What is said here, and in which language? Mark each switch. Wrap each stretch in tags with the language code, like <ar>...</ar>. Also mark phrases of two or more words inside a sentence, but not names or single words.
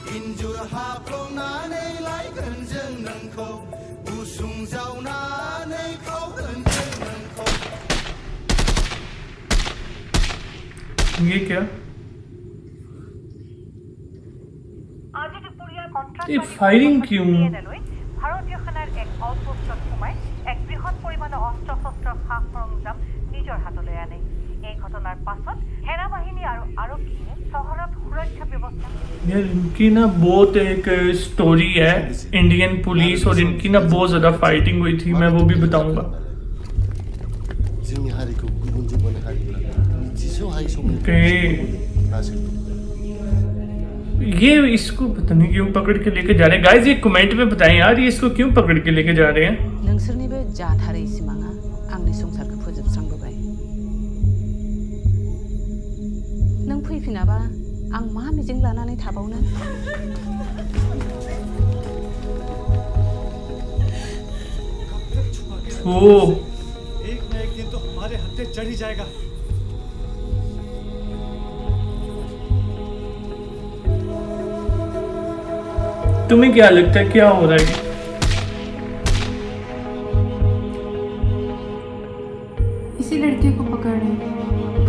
<hi>ये क्या? ये फायरिंग क्यों?</hi> <as>ভারতীয় সেনাৰ এক আউটপোষ্টত সোমাই এক বৃহৎ পৰিমাণৰ অস্ত্ৰ শস্ত্ৰ সা সৰঞ্জাম নিজৰ হাতলৈ আনে। এই ঘটনাৰ পাছত সেনাবাহিনী আৰু আৰক্ষীয়ে চহৰত সুৰক্ষা ব্যৱস্থা।</as> <hi>यार इनकी ना बहुत एक स्टोरी है, इंडियन पुलिस, और इनकी ना बहुत ज्यादा फाइटिंग हुई थी, मैं वो भी बताऊंगा। ये इसको पता नहीं क्यों पकड़ के लेके जा रहे हैं। गाइस, ये कमेंट में बताएं यार, ये इसको क्यों पकड़ के लेके जा रहे हैं?</hi> <brx>नोंसोरनिबो जाथारै सिमाङा आंनि संसारखौ फोजोबस्रांबोबाय। नों फैफिनाबा आं मा मिजिं लानानै थाबावनो?</brx> <hi>ओ, एक न एक दिन तो हमारे हत्थे चढ़ ही जाएगा। तुम्हें क्या लगता है क्या हो रहा है? इसी लड़के को पकड़ रहे हैं।</hi>